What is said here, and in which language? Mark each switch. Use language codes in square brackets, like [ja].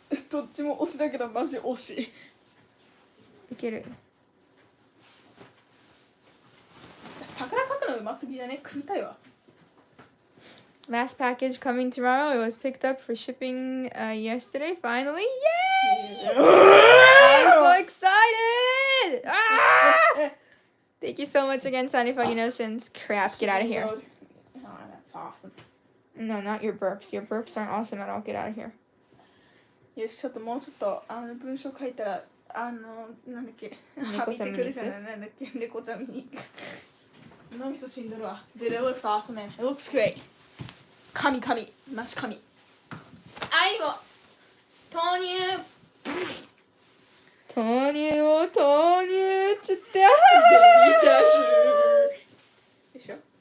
[ja] どっちも推しだけどマジ推し。いける。桜描くのうますぎじゃね？食いたいわ。 [en] Last package coming tomorrow. It was picked up for shipping yesterday. Finally, yay! I'm so excited! Ah! Thank you so much again, Sunny Fucking Oceans. Crap, get out of here. Oh, that's awesome. No, not your burps. Your burps aren't awesome at all. Get out of here. [ja] よし、ちょっともうちょっと文章書いたらなんだっけ、はびてくるじゃない、なんだっけ、猫ちゃん見に行く。脳みそ死んでるわ。 [en] Dude, it looks awesome, man. It looks great. [ja] 神マシ神。愛を投入。投入を投入っつって。デリシャス。でしょ。